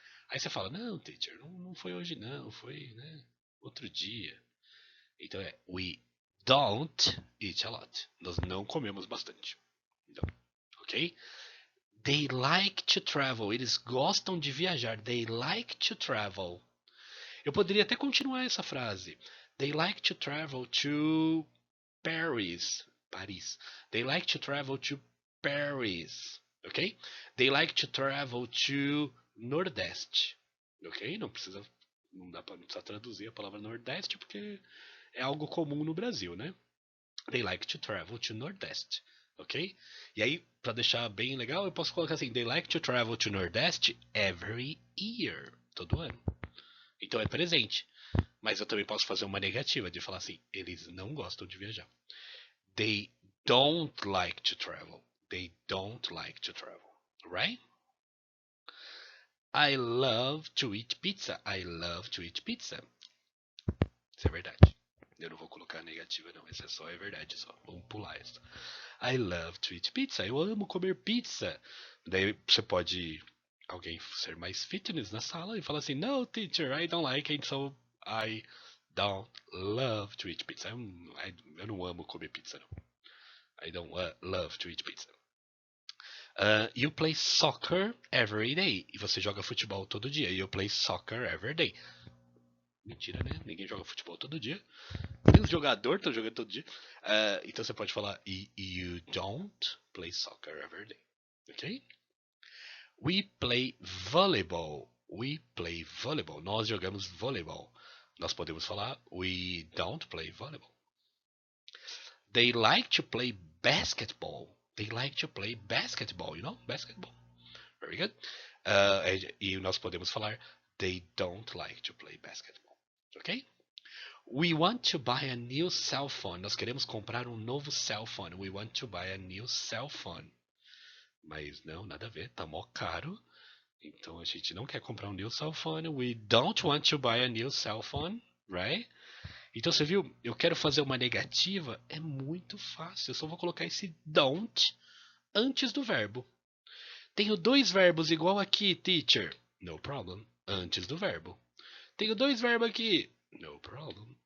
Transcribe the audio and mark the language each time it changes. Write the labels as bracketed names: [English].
[Portuguese] Aí você fala, não, teacher, não foi hoje não, foi né, outro dia. Então [English] we don't eat a lot. [Portuguese] Nós não comemos bastante. Então, [English] ok? They like to travel. [Portuguese] Eles gostam de viajar. [English] They like to travel. [Portuguese] Eu poderia até continuar essa frase. [English] They like to travel to Paris. Paris. They like to travel to Paris. Ok? They like to travel to Nordeste. [Portuguese] Ok? Não precisa. Não precisa traduzir a palavra Nordeste porque é algo comum no Brasil, né? [English] They like to travel to Nordeste, ok? [Portuguese] E aí, para deixar bem legal, eu posso colocar assim: [English] They like to travel to Nordeste every year, [Portuguese] todo ano. Então é presente. Mas eu também posso fazer uma negativa de falar assim: eles não gostam de viajar. [English] They don't like to travel. They don't like to travel, right? I love to eat pizza. I love to eat pizza. [Portuguese] Isso é verdade. Eu não vou colocar negativa, não. Essa é verdade, só. Vamos pular essa. [English] I love to eat pizza. [Portuguese] Eu amo comer pizza. Daí você pode alguém ser mais fitness na sala e falar assim: [English] No, teacher, I don't like it, so I don't love to eat pizza. [Portuguese] Eu não amo comer pizza, não. [English] I don't love to eat pizza. You play soccer every day. [Portuguese] E você joga futebol todo dia. [English] You play soccer every day. [Portuguese] Mentira, né? Ninguém joga futebol todo dia. Nem os jogadores estão jogando todo dia. Então você pode falar [English] You don't play soccer every day. Ok? We play volleyball. We play volleyball. [Portuguese] Nós jogamos voleibol. Nós podemos falar [English] We don't play volleyball. They like to play basketball. They like to play basketball. You know? Basketball. Very good. [Portuguese] E nós podemos falar [English] They don't like to play basketball. [Portuguese] Ok? [English] We want to buy a new cell phone. [Portuguese] Nós queremos comprar um novo cell phone. [English] We want to buy a new cell phone. [Portuguese] Mas não, nada a ver. Tá mó caro. Então a gente não quer comprar um [English] new cell phone. We don't want to buy a new cell phone. [Portuguese] Right? Então você viu? Eu quero fazer uma negativa. É muito fácil. Eu só vou colocar esse don't antes do verbo. Tenho dois verbos igual aqui, teacher. [English] No problem. [Portuguese] Antes do verbo. Tenho dois verbos aqui. [English] No problem.